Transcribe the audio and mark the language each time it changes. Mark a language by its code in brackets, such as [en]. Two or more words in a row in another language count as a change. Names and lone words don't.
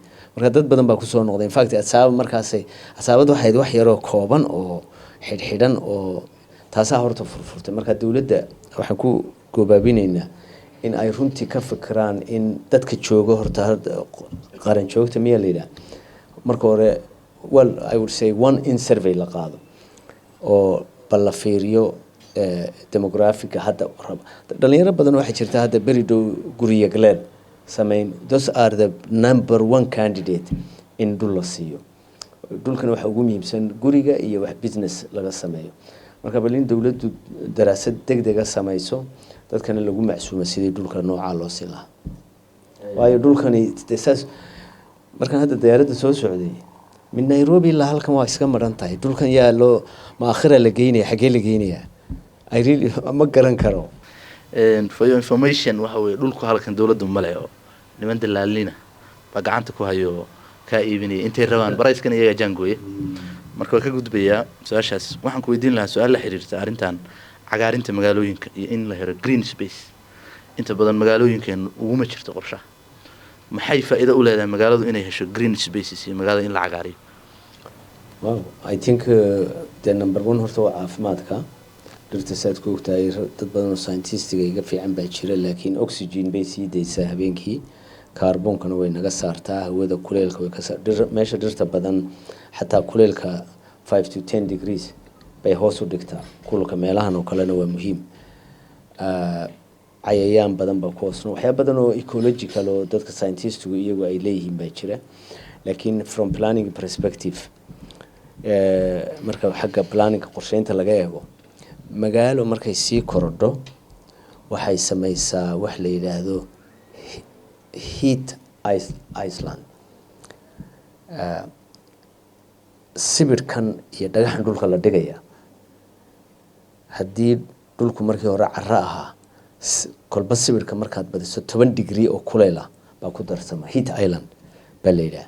[so] Marka dad badan baa ku soo noqday. [en] In fact [so] asaab markaasay asaabadu waxay wax yar oo kooban oo xidhan oo taasaa horta furfurtay. Marka dawladda waxaan ku goobaabinaynaa in ay runtii ka fikiraan in dadka jooga horta qaran joogta miya leeyahay. Marka hore [en] I would say one [so] in survey la qaado oo bal fiiriyo demographic hadda dhalinyaro badan waxa jirta hadda beri dhow guriga galeel sameyn. [en] Those are the number one candidate in [so] dhul la siiyo. Dhulkan waxa ugu muhiimsan guriga iyo wax business laga sameeyo. Marka bal in dawladdu daraasad degdeg ah samayso dadkana lagu macsuumo sidii dhulka nooca loo siin lahaa. Waayo dhulkani taas markan hadda diyaaradda soo socday min Nairobi ilaa halkan waa iska maran tahay. Dhulkan yaa loo ma akhira la geynaya xagee la geynaya [en] I really [so] ma garan karo. [en] For your information [so] waxa weeye dhulku halkan dawladdu ma leeyo niman dalaalina ba gacanta ku hayo ka iibinay intay rabaan barayskan iyaga jangooye. Marka ka gudbaya su'aashaas waxaan ku weydiin lahaa su'aal la xiriirta arrintan cagaarinta magaalooyinka iyo in la helo [en] green space. [so] Inta badan magaalooyinkan ugu ma jirto qorshaha. Maxay faa'iido u leedahay magaaladu inay hesho [en] green spaces [so] iyo magaalada in la cagaariyo? [en] Wow, I think the number one [so] horta waa caafimaadka. Dhirta saad ku ogtahay dad badan oo scientistiga iga fiican baa jira, laakiin oxygen bay sii deysaa habeenkii, kaarbonkana way naga saartaa, hawada kuleylka way ka saartaa. Meesha dhirta badan xataa kuleylka [en] 5 to 10 degrees [so] bay hoos u dhigtaa. Kulka meelahan oo kalena waa muhiim. Cayayaan badan baa ku hoosno waxyaabo badan oo ecological oo dadka scientistigu iyagu ay leeyihiin baa jira, laakiin [en] from planning perspective [so] marka xagga planning qorsheynta laga eego magaalo markay sii korodho waxay samaysaa wax la yiraahdo [en] heat island. [so] Sibirkan iyo dhagaxan dhulka la dhigaya haddii dhulku markii hore carra ahaa kolba sibirka markaad badiso 10 degree oo kuleyl ah baa ku darsama [en] heat island [so] baa la yiraahdaa.